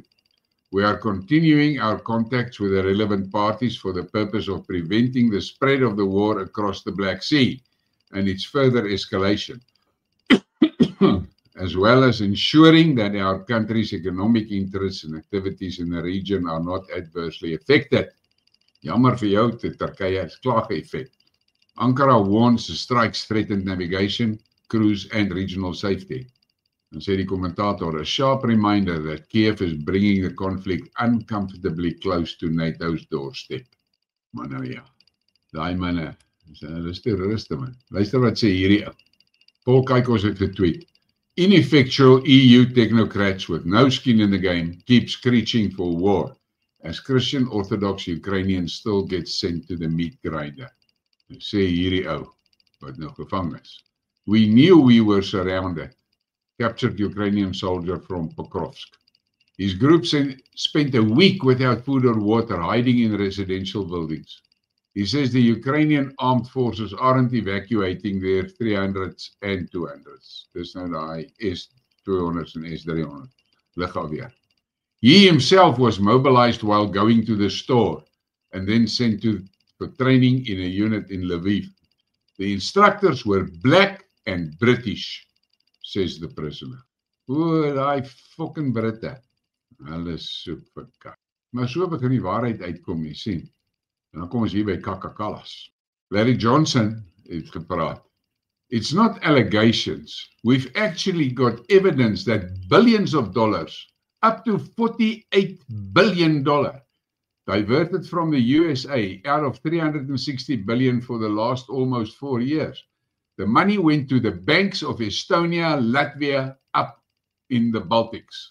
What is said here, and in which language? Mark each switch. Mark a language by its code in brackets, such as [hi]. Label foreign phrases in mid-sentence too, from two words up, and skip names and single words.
[en] We are continuing our contacts with the relevant parties for the purpose of preventing the spread of the war across the Black Sea and its further escalation, as well as ensuring that our country's economic interests and activities in the region are not adversely affected. [af] Jammer vir jou, Turkye is klaar geëffek. [en] Ankara warns the strikes threaten navigation, cruise and regional safety. [af] Dan sê die kommentator, [en] a sharp reminder that Kiev is bringing the conflict uncomfortably close to NATO's doorstep. [af] Maar nou ja, daai manne, hulle is terroriste man. Luister wat sê hierdie ou. Paul Kykos het getweet. [en] Ineffectual EU technocrats with no skin in the game keep screeching for war as Christian Orthodox Ukrainians still get sent to the meat grinder. [af] Sê hierdie ou, wat nou gevang is. [en] We knew we were surrounded. Captured Ukrainian soldier from Pokrovsk. His group spent a week without food or water, hiding in residential buildings. He says the Ukrainian armed forces aren't evacuating their 300s and 200s. [af] Dis nou daai [en] S200s and S300. [af] Lugafweer. [en] He himself was mobilized while going to the store and then sent for training in a unit in Lviv. The instructors were black and British, says the prisoner. [af] O, daai fucking Britte. Hulle soep vir kak. Maar so begin die waarheid uitkom, jy sien. En dan kom ons hier by Kakakallas. Larry Johnson het gepraat. [en] It's not allegations. We've actually got evidence that billions of dollars, up to $48 billion, diverted from the USA out of $360 billion for the last almost 4 years. The money went to the banks of Estonia, Latvia, up in the Baltics.